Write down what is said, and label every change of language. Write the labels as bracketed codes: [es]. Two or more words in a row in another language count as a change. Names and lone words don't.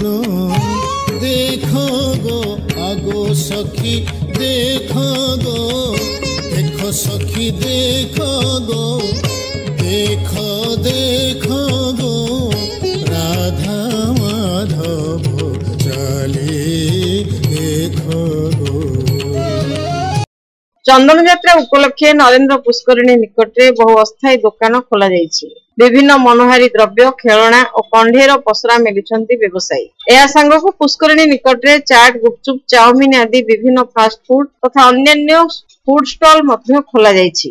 [bn] দেখো গো আগো সখী দেখো গো দেখো সখী দেখো গো দেখো দেখো গো রাধা মাধব চালী দেখো গো। [or] ଚନ୍ଦନ ଯାତ୍ରା ଉପଲକ୍ଷେ ନରେନ୍ଦ୍ର ପୁଷ୍କରିଣୀ ନିକଟରେ ବହୁ ଅସ୍ଥାୟୀ ଦୋକାନ ଖୋଲାଯାଇଛି। ବିଭିନ୍ନ ମନୋହାରୀ ଦ୍ରବ୍ୟ, ଖେଳଣା ଓ କଣ୍ଢେଇର ପସରା ମେଲିଛନ୍ତି ବ୍ୟବସାୟୀ। ଏହା ସାଙ୍ଗକୁ ପୁଷ୍କରିଣୀ ନିକଟରେ ଚାଟ୍, ଗୁପଚୁପ୍, ଚାଉମିନ ଆଦି ବିଭିନ୍ନ ଫାଷ୍ଟ ଫୁଡ ତଥା ଅନ୍ୟାନ୍ୟ ଫୁଡ ଷ୍ଟଲ ମଧ୍ୟ ଖୋଲାଯାଇଛି।